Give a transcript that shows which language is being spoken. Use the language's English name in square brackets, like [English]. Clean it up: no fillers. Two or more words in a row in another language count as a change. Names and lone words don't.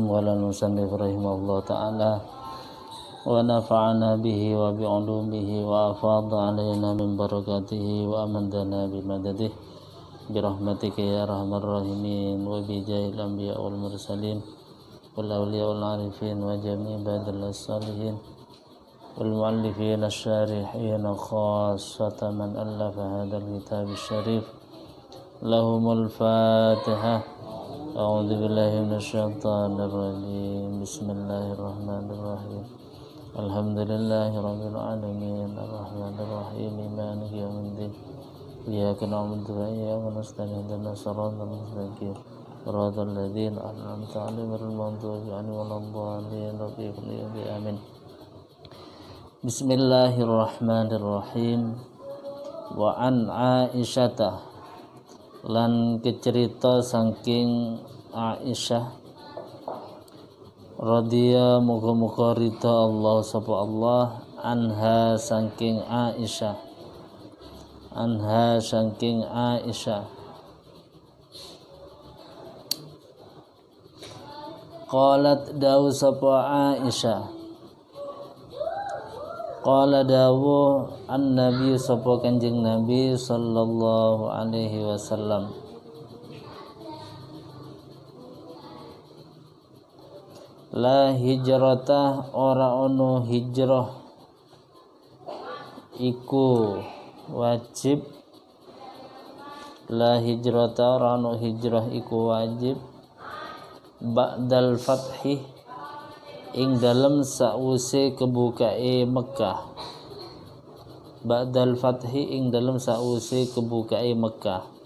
[Arabic] قال المصنف رحمه الله تعالى ونفعنا به وبعلومه وأفاض علينا من بركاته وأمدنا بمدده برحمتك يا أرحم الراحمين وبجاه الأنبياء والمرسلين والأولياء والعارفين وجميع عباد الله الصالحين والمؤلفين الشارحين خاصة من ألف هذا الكتاب الشريف لهم الفاتحة. أعوذ بالله من الشيطان الرجيم. بسم الله الرحمن الرحيم الحمد لله رب العالمين الرحمن الرحيم مالك يوم الدين. إياك نعبد وإياك نستعين اهدنا الصراط المستقيم. صراط الذين أنعمت عليهم غير المغضوب عليهم ولا الضالين. Amin. بسم الله الرحمن الرحيم. وعن عائشة [Javanese] lan kecerita saking Aisyah radhiya muga-muga ridha Allah sapa Allah anha saking Aisyah qalat dawu sapa Aisyah qala dawu an-nabi sapa kanjeng Nabi [Arabic] صلى الله عليه وسلم لا هجرة [Javanese] ora ono hijrah iku wajib [Arabic] لا هجرة [Javanese] ora ono hijrah iku wajib [Arabic] بعد الفتح [Javanese] ing dalem sause kebukae Mekah [Arabic] بعد الفتح [Javanese] ing dalem sause kebukae Mekah